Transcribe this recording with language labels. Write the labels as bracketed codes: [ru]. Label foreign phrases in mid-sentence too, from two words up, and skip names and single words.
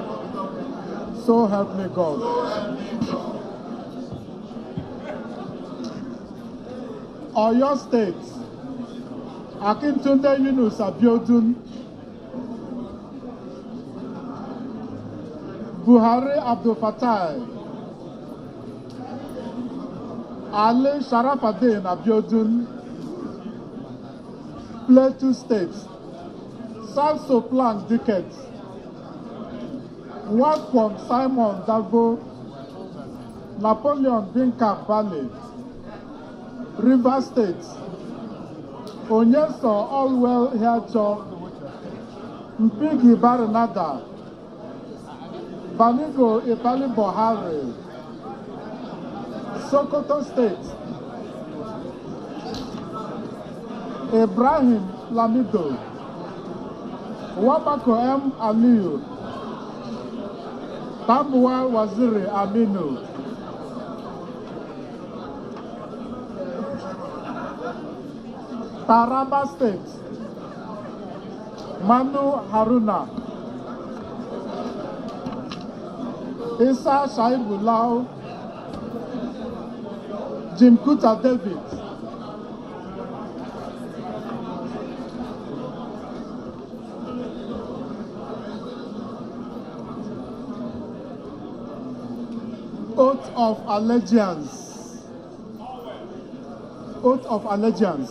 [en] So help me God. Oyo State, Akintunde Yunus Abiodun, Buhari Abdul Fattah, Ali Sharafaddin Abiodun. Plateau State, South Soplang Dicket, Wakwam Simon Davo, Napoleon Binka Valley, River State, Onyeso Allwell Hiacho, Mpigi Baranada, Banigo Ibali Bohari, Sokoto State, Ibrahim Lamido, Wabako M. Aliyu, Tambuwa Waziri Aminu, Taraba State, Manu Haruna, Isa Shahid Bulau, Jim Kuta David, Oath of Allegiance. Oath of Allegiance.